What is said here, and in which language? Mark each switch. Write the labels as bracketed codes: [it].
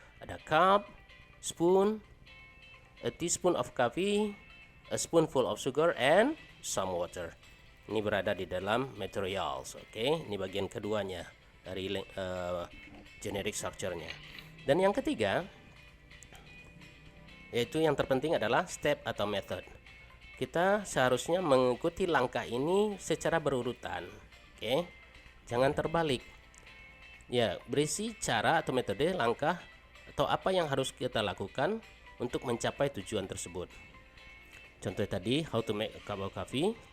[en] Ada cup, spoon, a teaspoon of coffee, a spoonful of sugar, and some water. [id] Ini berada di dalam materials. Oke, ini bagian keduanya dari generic structure-nya. Dan yang ketiga, yaitu yang terpenting adalah step atau method. Kita seharusnya mengikuti langkah ini secara berurutan. Oke, jangan terbalik. Ya, berisi cara atau metode, langkah atau apa yang harus kita lakukan untuk mencapai tujuan tersebut. Contoh tadi, [en] how to make a cup of coffee.